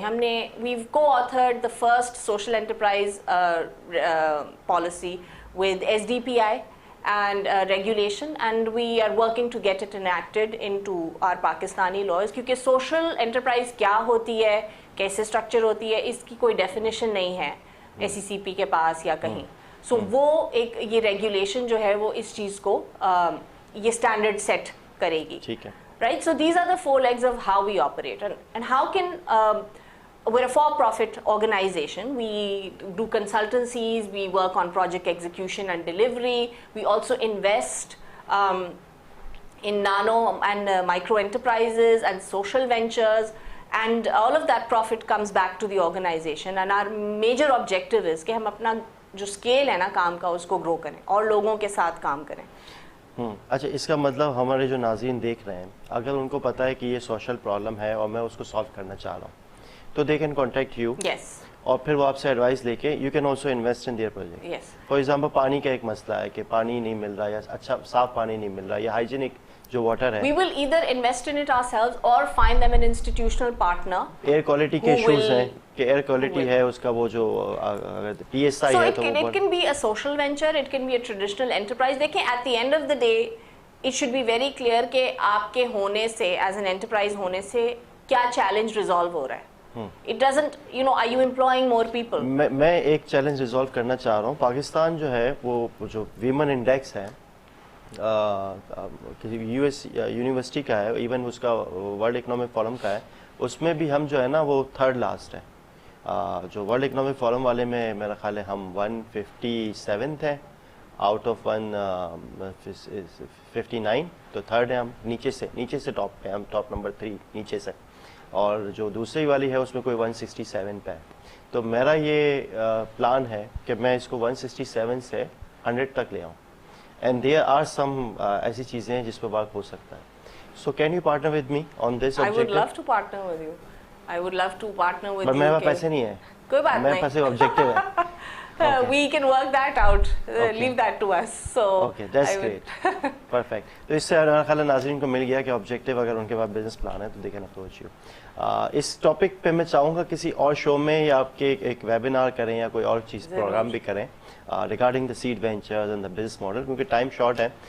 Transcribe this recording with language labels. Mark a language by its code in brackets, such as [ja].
[ur] ہم نے [en] we've co-authored the first social enterprise policy with SDPI and regulation, and we are working to get it enacted into our Pakistani laws, [ur] کیونکہ social enterprise کیا ہوتی ہے, کیسے structure ہوتی ہے, اس کی کوئی definition نہیں ہے SECP کے پاس یا کہیں. سو وہ ایک یہ ریگولیشن جو ہے وہ اس چیز کو یہ اسٹینڈرڈ سیٹ کرے گی. ٹھیک ہے. [en] Right, so these are the 4 legs of how we operate, and how can we're a for-profit organization. We do consultancies, we work on project execution and delivery. We also invest in nano and micro enterprises and social ventures, and all of that profit comes back to the organization. And our major objective is [ur] کہ ہم اپنا جو scale ہے نا کام کا اس کو grow کریں اور لوگوں کے ساتھ کام کریں. اچھا, اس کا مطلب ہمارے جو ناظرین دیکھ رہے ہیں, اگر ان کو پتہ ہے کہ یہ سوشل پرابلم ہے اور میں اس کو سالو کرنا چاہ رہا ہوں, تو [en] They can contact you. Yes. [ur] اور پھر وہ آپ سے ایڈوائس لے کے [en] You can also invest in their project. Yes. [ur] For example پانی کا ایک مسئلہ ہے کہ پانی نہیں مل رہا یا اچھا صاف پانی نہیں مل رہا یا ہائیجینک جو واٹر ہے. [en] We will either invest in it ourselves or find them an institutional partner. [ur] Air quality کے ایشوز ہیں کہ ایئر کوالٹی ہے اس کا وہ جو PSI ہے تو [en] it can be a social venture, it can be a traditional enterprise. [ur] دیکھیں [en] at the end of the day it should be very clear [ur] کہ آپ کے ہونے سے [en] as an enterprise [ur] ہونے سے کیا چیلنج ریزالو ہو رہا ہے. [en] It doesn't, you know, are you employing more people? [ur] میں ایک چیلنج ریزالو کرنا چاہ رہا ہوں. پاکستان جو ہے وہ جو ویمن انڈیکس ہے US یونیورسٹی کا ہے, ایون اس کا ورلڈ اکنامک فورم کا ہے, اس میں بھی ہم جو ہے نا وہ 3rd لاسٹ ہیں. جو ورلڈ اکنامک فورم والے میں میرا خیال ہے ہم 157th ہیں آؤٹ آف 159, تو 3rd ہے ہم. نیچے سے ٹاپ پہ ہم, ٹاپ نمبر 3 نیچے سے. اور جو دوسری والی ہے اس میں کوئی 167 پہ ہے. تو میرا یہ پلان ہے کہ میں اس کو 167 سے 100 تک لے آؤں. [en] and there are some [ur] ایسی چیزیں ہیں جس پہ ورک ہو سکتا ہے. [en] So can you partner with me on this I would objective? love to partner with you. I would love to partner with you. [ur] پر میرے پاس پیسے نہیں ہیں. کوئی بات نہیں. میرے پاس ایک آبجیکٹو ہے. [en] We can work that out. Leave that to us. So Okay, that's great. Perfect. [ur] تو اس سے میرا خیال ہے ناظرین کو مل گیا کہ آبجیکٹو اگر ان کے پاس بزنس پلان ہے تو [en] They can approach you. [ur] اس topic پہ میں چاہوں گا کسی اور شو میں یا آپ کے ایک ویبینار کریں یا کوئی اور چیز پروگرام بھی کریں [en] regarding the seed ventures and the business model, [ur] کیونکہ ٹائم شارٹ ہے.